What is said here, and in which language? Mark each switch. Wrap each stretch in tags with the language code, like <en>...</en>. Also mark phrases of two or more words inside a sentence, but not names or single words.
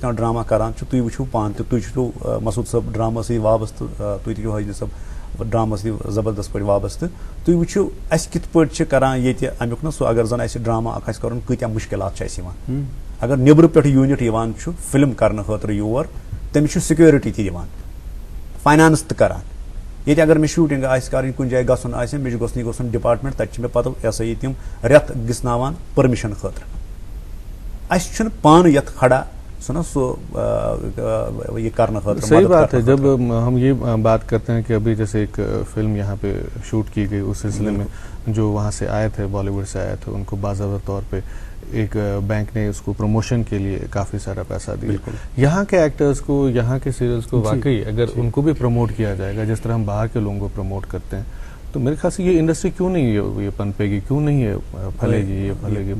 <ks>کانٛہہ ڈراما کران چھِ تُہۍ وٕچھِو پانہٕ تہِ تُہۍ چھِو مسعوٗد صٲب ڈراما سۭتۍ وابستہٕ تُہۍ تہِ چھِو حٲجی صٲب ڈراما سۭتۍ زبردست پٲٹھۍ وابستہٕ تُہۍ وٕچھِو اَسہِ کِتھ پٲٹھۍ چھِ کران ییٚتہِ امیُک نہ سُہ اگر زن اَسہِ ڈراما اکھ آسہِ کرُن کۭتیاہ مُشکِلات چھِ اَسہِ یِوان اگر نیبرٕ پٮ۪ٹھ یوٗنِٹ یِوان چھُ فِلم کرنہٕ خٲطرٕ یور تٔمِس چھُ سِکیورٹی تہِ دِوان فاینانٕس تہِ کران ییٚتہِ اگر مےٚ شوٗٹِنٛگ آسہِ کَرٕنۍ کُنہِ جایہِ گژھُن آسہِ مےٚ چھُ گژھُن ڈِپاٹمنٹ تَتہِ چھِ مےٚ پَتہٕ یہِ ہسا یہِ تِم رٮ۪تھ گِژھناوان پٔرمِشن خٲطرٕ اَسہِ چھُنہٕ پانہٕ یَتھ کھڑا</ks> <ur>صحیح بات ہے جب ہم یہ بات کرتے ہیں کہ ابھی جیسے ایک فلم یہاں پہ شوٹ کی گئی اس سلسلے میں جو وہاں سے آئے تھے بالی ووڈ سے آئے تھے ان کو باضابطہ طور پہ ایک بینک نے اس کو پروموشن کے لیے کافی سارا پیسہ دیا یہاں کے ایکٹرز کو یہاں کے سیریلس کو واقعی اگر ان کو بھی پروموٹ کیا جائے گا جس طرح ہم باہر کے لوگوں کو پروموٹ کرتے ہیں تو میرے خیال سے یہ انڈسٹری کیوں نہیں یہ پنپے گی کیوں نہیں یہ پھلے گی یہ پھلے گی</ur>